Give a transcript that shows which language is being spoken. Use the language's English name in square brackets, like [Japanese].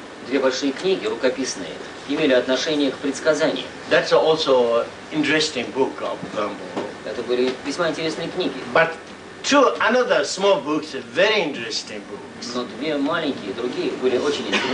[Russian] 2 большие книги, рукописные, имели отношение к предсказаниям. [English] That's also interesting book of bamboo. [Russian] Это были весьма интересные книги. [English] But 2 another small books, very interesting books. [Russian] Но 2 маленькие, другие были очень интересные.